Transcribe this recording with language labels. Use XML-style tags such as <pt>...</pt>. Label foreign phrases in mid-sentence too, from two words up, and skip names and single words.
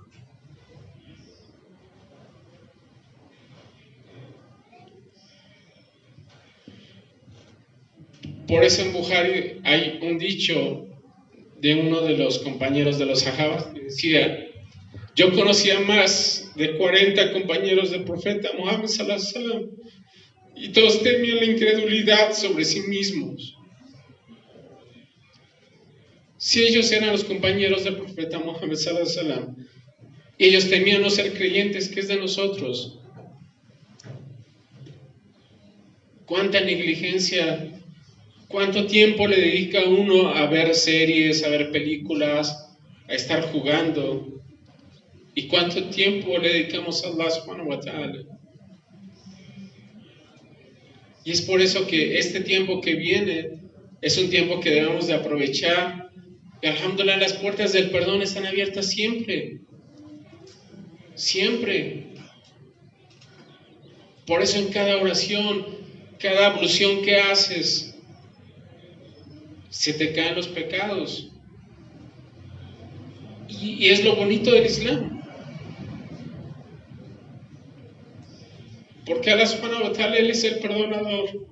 <es>Por eso en Bukhari hay un dicho de uno de los compañeros de los sahabas que decía: yo conocía más de 40 compañeros del profeta Muhammad</es> <ar>صلى الله عليه وسلم</ar> <es>y todos temían la incredulidad sobre sí mismos. Si ellos eran los compañeros del profeta Muhammad</es> <ar>صلى الله عليه وسلم</ar> <es>y ellos temían no ser creyentes, ¿qué es de nosotros? ¿Cuánta negligencia? ¿Cuánto tiempo le dedica uno a ver series, a ver películas, a estar jugando? ¿Y cuánto tiempo le dedicamos a Allah</es> <ar>سبحانه وتعالى?</ar> <es>Y es por eso que este tiempo que viene es un tiempo que debemos de aprovechar. Y alhamdulillah, las puertas del perdón están abiertas siempre. Siempre. Por eso en cada oración, cada ablución que haces, se te caen los pecados. Y es lo bonito del Islam. Porque Allah</es> <ar>سبحانه وتعالى,</ar> <es>Él es el perdonador.</es>